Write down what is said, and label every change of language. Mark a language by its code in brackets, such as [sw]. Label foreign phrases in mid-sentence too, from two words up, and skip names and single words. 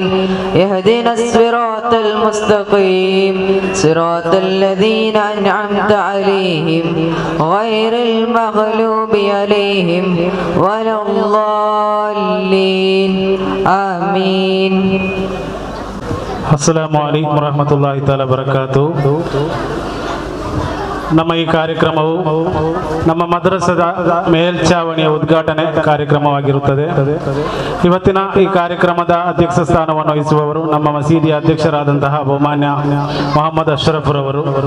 [ar] اهدنا الصراط المستقيم صراط الذين أنعمت عليهم غير المغلوب عليهم ولا الضالين. آمين. السلام عليكم ورحمة الله تعالى وبركاته. [kn] ನಮ್ಮ ಈ ಕಾರ್ಯಕ್ರಮವು ನಮ್ಮ ಮದ್ರಸದ ಮೇಲ್ಛಾವಣಿಯ ಉದ್ಘಾಟನೆ ಕಾರ್ಯಕ್ರಮವಾಗಿರುತ್ತದೆ. ಇವತ್ತಿನ ಈ ಕಾರ್ಯಕ್ರಮದ ಅಧ್ಯಕ್ಷ ಸ್ಥಾನವನ್ನು ವಹಿಸುವವರು ನಮ್ಮ ಮಸೀದಿಯ ಅಧ್ಯಕ್ಷರಾದಂತಹ ಬಹುಮಾನ್ಯ ಮೊಹಮ್ಮದ್ ಅಶ್ರಫ್ ರವರು.